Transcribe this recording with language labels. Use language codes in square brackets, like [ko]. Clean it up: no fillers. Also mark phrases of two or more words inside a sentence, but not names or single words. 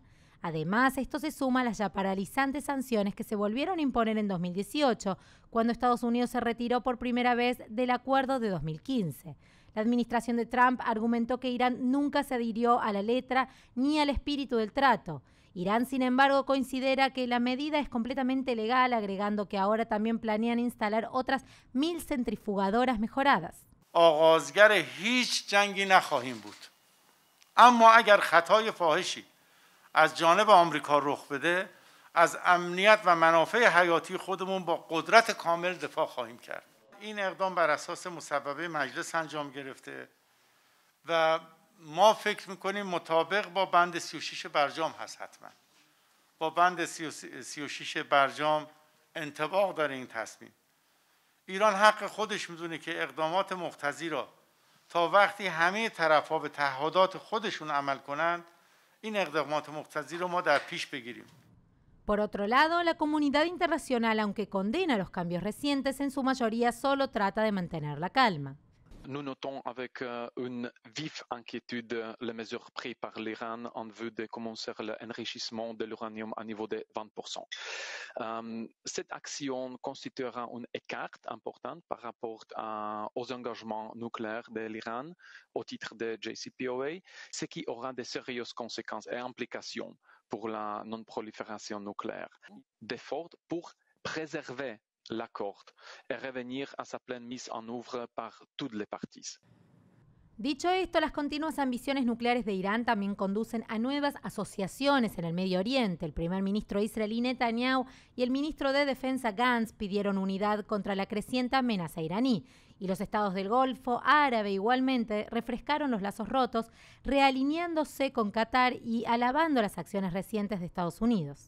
[es] Además, esto se suma a las ya paralizantes sanciones que se volvieron a imponer en 2018, cuando Estados Unidos se retiró por primera vez del acuerdo de 2015. La administración de Trump argumentó que Irán nunca se adhirió a la letra ni al espíritu del trato. Irán, sin embargo, considera que la medida es completamente legal, agregando que ahora también planean instalar otras 1000 centrifugadoras mejoradas. [fa] آغازگر هیچ جنگی نخواهیم بود. اما اگر خطای فاحشی از جانب آمریکا رخ بده، از امنیت و منافع حیاتی خودمون با قدرت کامل دفاع خواهیم کرد. این اقدام بر اساس مصوبه مجلس انجام گرفته و ما فکر میکنیم مطابق با بند 36 برجام هست. حتما با بند 36 برجام انطباق داره این تصمیم. ایران حق خودش میدونه که اقدامات مقتضی را تا وقتی همه طرف‌ها به تعهدات خودشون عمل کنند، این اقدامات مقتضی رو ما در پیش بگیریم. [es] Por otro lado, la comunidad internacional, aunque condena los cambios recientes, en su mayoría solo trata de mantener la calma. [fr] Nous notons avec une vive inquiétude les mesures prises par l'Iran en vue de commencer l'enrichissement de l'uranium à niveau de 20%. Cette action constituera un écart important par rapport aux engagements nucléaires de l'Iran au titre de JCPOA, ce qui aura de sérieuses conséquences et implications pour la non-prolifération nucléaire. D'efforts pour préserver l'accord et revenir à sa pleine mise en œuvre par toutes les parties. [es] Dicho esto, las continuas ambiciones nucleares de Irán también conducen a nuevas asociaciones en el Medio Oriente. El primer ministro israelí Netanyahu y el ministro de Defensa Gantz pidieron unidad contra la creciente amenaza iraní. Y los estados del Golfo Árabe igualmente refrescaron los lazos rotos, realineándose con Qatar y alabando las acciones recientes de Estados Unidos.